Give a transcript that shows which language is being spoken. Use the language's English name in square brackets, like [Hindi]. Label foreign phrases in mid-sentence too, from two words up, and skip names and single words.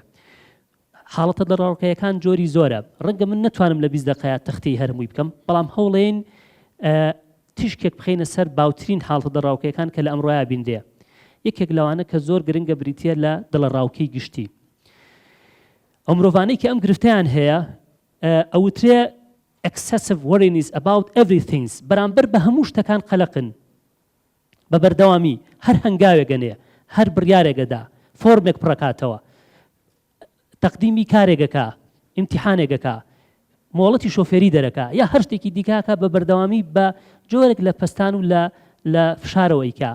[Central Kurdish] حاڵەتە دڵڕاوکەیەکان جۆری زۆرە. ڕەنگە من نتوانم لە 20 دقەیە تەختی هەرمووی بکەم بەڵام هەوڵێن تیشکێک بخەینە سەر باوترین حاڵەتە دڵڕاوکەیەکان کە لە ئەمڕۆیە بیندێ. یەکێک لەوانە کە زۆر گرنگە بریتە لە دڵڕاوکەی گشتی. ئەو مرۆڤانەی کە ئەم گرفتیان هەیە ئەوترێ [English] excessive worries about everything [Central Kurdish] بەرامبەر بە هەموو شتەکان قەلەقن بە بەردەوامی هەر هەنگاوێگەنێ هەر بڕیارێگەدا فۆرمێک پڕەکاتەوە تەقدیمی کارێگەکە ئیمتیحانێگەکە مۆڵەتی شۆفێری دەرەکە یا هەر شتێکی دیکاکە بە بەردەوامی بە جۆرێک لە پەستان و لە فشارەوەیکە.